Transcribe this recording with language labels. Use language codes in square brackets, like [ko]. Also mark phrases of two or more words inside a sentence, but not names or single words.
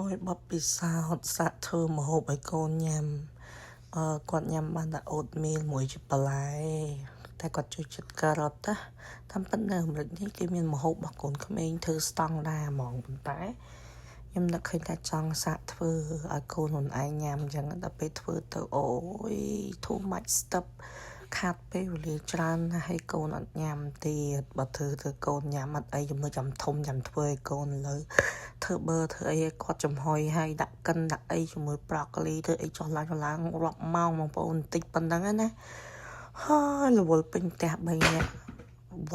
[km] មួយបបពិសោធន៍សាក់ធ្វើម្ហូបឲ្យកូនញ៉ាំគាត់ញ៉ាំបានតែអូតមីលមួយជាបន្លែតែគាត់ជួយចិត្តការ៉ុតណាតាមពិតនៅអាមេរិកនេះគេមានម្ហូបរបស់កូនក្មេងធ្វើស្តង់ដារហ្មងប៉ុន្តែខ្ញុំនឹកឃើញថាចង់សាក់ធ្វើឲ្យកូនខ្លួនឯងញ៉ាំអញ្ចឹងដល់ពេលធ្វើទៅអូយ [en] too much stuff [km] ខាត់ពេលវេ លាច្រើនណាស់ឲ្យកូនអត់ញ៉ាំទៀតបើធ្វើទៅកូនញ៉ាំអត់អីជំនួសចាំធំចាំធ្វើឲ្យកូនលើធ្វើធ្វើអីឲ្យគាត់ចំហុយឲ្យដាក់កិនដាក់អីជាមួយប្រូកូលីធ្វើអីចុះឡើងរាប់ម៉ោងបងប្អូនបន្តិចប៉ុណ្ណឹងណាហើយរវល់ពេញផ្ទះ3នាក់វ